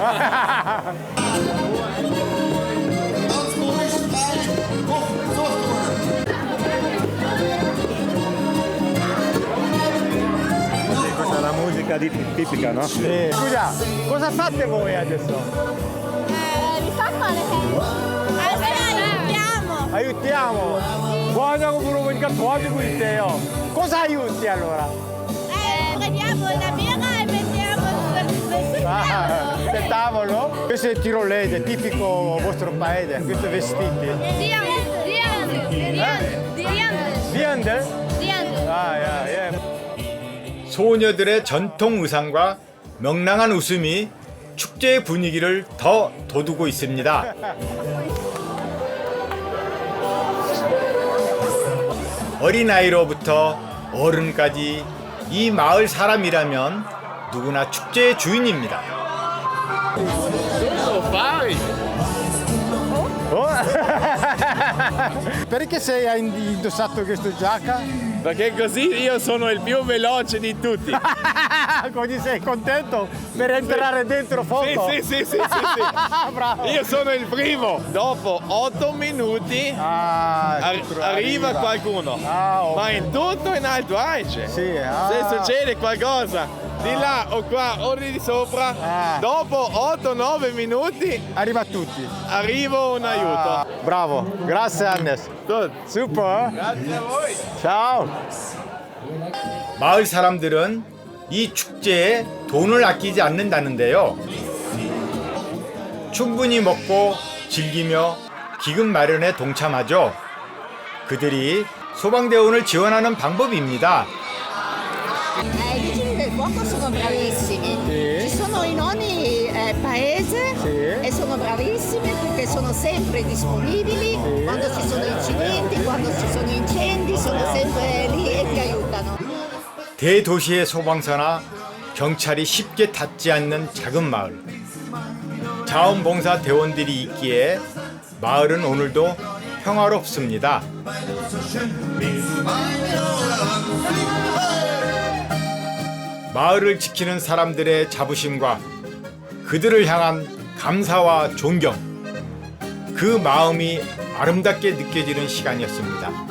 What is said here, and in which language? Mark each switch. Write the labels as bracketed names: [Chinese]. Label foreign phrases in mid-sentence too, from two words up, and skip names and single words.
[Italian] Questa è la musica tipica, no? Sì. Scusa, cosa fate voi adesso? Mi fa male. Aiutiamo. Aiutiamo. [Korean] 뭐하냐고 물어보니까 도와주고 있대요. [Italian] cosa aiuti allora? Prendiamo una birra e mettiamo sul tavolo. Del tavolo? Questo è tirolese, tipico vostro paese, questi vestiti. Riande? [Korean] 소녀들의 전통 의상과 명랑한 웃음이 축제의 분위기를 더 돋우고 있습니다. 어린아이로부터 어른까지 이 마을 사람이라면 누구나 축제의 주인입니다. [Italian] Perché hai indossato questa giacca? Perché così io sono il più veloce di tutti. Così sei contento per entrare dentro fuoco? Sì. Bravo. Io sono il primo. Dopo 8 minuti arriva qualcuno. Ma in tutto in Alto Adige. Sì, Se succede qualcosa di là o qua o di sopra, dopo 8-9 minuti arriva tutti. arriva un aiuto. Bravo, grazie Hannes. Super. Grazie a voi. Ciao. [Korean] 마을 사람들은 이 축제에 돈을 아끼지 않는다는데요. 충분히 먹고 즐기며 기금 마련에 동참하죠. 그들이 소방대원을 지원하는 방법입니다. [Italian] I vigili del fuoco sono bravissimi. Ci sono in ogni paese e sono bravissimi perché sono sempre disponibili. Quando ci sono incidenti, quando ci sono incendi, sono sempre lì e ti aiutano. [Korean] 대도시의 소방서나 경찰이 쉽게 닿지 않는 작은 마을. 자원봉사 대원들이 있기에 마을은 오늘도 평화롭습니다. 마을을 지키는 사람들의 자부심과 그들을 향한 감사와 존경, 그 마음이 아름답게 느껴지는 시간이었습니다.